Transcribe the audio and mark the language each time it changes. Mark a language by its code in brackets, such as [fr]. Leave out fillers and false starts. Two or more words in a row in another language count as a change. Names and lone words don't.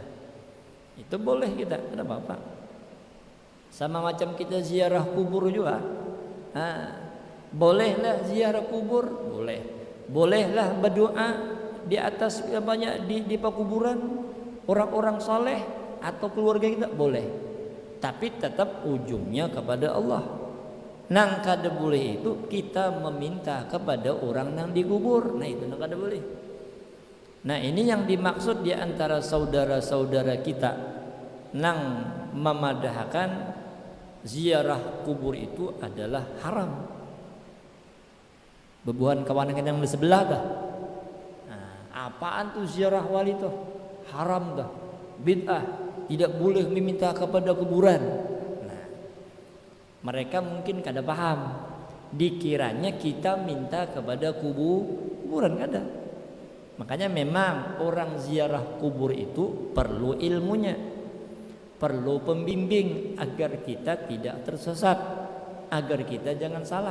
[id] Itu boleh kita, ada apa-apa. Sama macam kita ziarah kubur juga. Bolehlah ziarah kubur, boleh. Bolehlah berdoa di atas banyak di pekuburan orang-orang saleh atau keluarga kita, boleh. Tapi tetap ujungnya kepada Allah. [bjn] Nang kada boleh itu kita meminta kepada orang nang dikubur. Nah itu nang kada boleh. [id] Nah ini yang dimaksud di antara saudara-saudara kita nang memadahkan ziarah kubur itu adalah haram. [bjn] Bebuhan kawan yang di sebelah dah. [id] Nah, apaan tuh ziarah wali tuh? Haram dah. Bid'ah. Tidak boleh meminta kepada kuburan. Nah, mereka mungkin kada paham. Dikiranya kita minta kepada kuburan, kada. Makanya memang orang ziarah kubur itu perlu ilmunya, perlu pembimbing agar kita tidak tersesat, agar kita jangan salah.